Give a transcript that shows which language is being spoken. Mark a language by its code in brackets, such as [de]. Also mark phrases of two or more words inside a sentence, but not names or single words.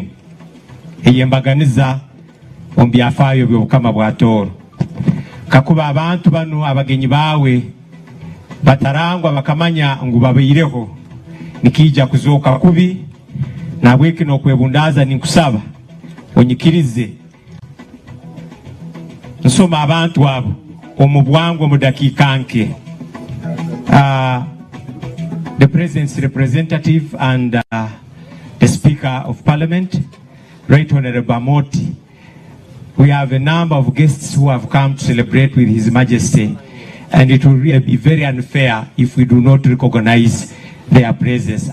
[ttj] eyembaganiza omu byafaayo by'obukama bwa Tooro kakuba abantu bano abagenyi bawe batarangwa bakamanya ngu babaireho nikija kuzooka kubi nabweki n'okwebundaza ninkusaba onyikirize nsoma abantu abo omu bwangu omu dakiika nke. [en] The President's representative and the Speaker of Parliament, Right Honorable Amoti. We have a number of guests who have come to celebrate with His Majesty, and it will really be very unfair if we do not recognize their presence.